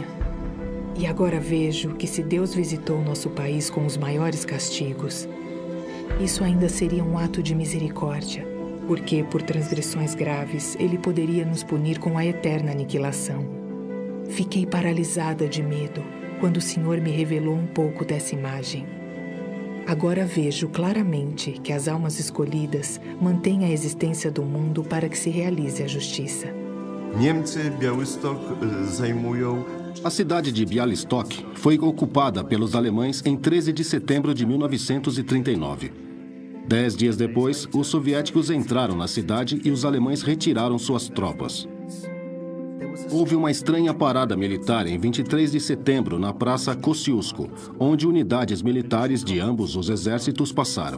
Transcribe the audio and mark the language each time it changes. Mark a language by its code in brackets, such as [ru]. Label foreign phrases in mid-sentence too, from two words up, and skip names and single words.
[pt] E agora vejo que se Deus visitou nosso país com os maiores castigos, isso ainda seria um ato de misericórdia, porque por transgressões graves ele poderia nos punir com a eterna aniquilação. Fiquei paralisada de medo quando o Senhor me revelou um pouco dessa imagem. Agora vejo claramente que as almas escolhidas mantêm a existência do mundo para que se realize a justiça. [pl] Niemcy Białystok zajmują. [pt] A cidade de Białystok foi ocupada pelos alemães em 13 de setembro de 1939. 10 dias depois, os soviéticos entraram na cidade e os alemães retiraram suas tropas. Houve uma estranha parada militar em 23 de setembro na Praça Kosciuszko, onde unidades militares de ambos os exércitos passaram.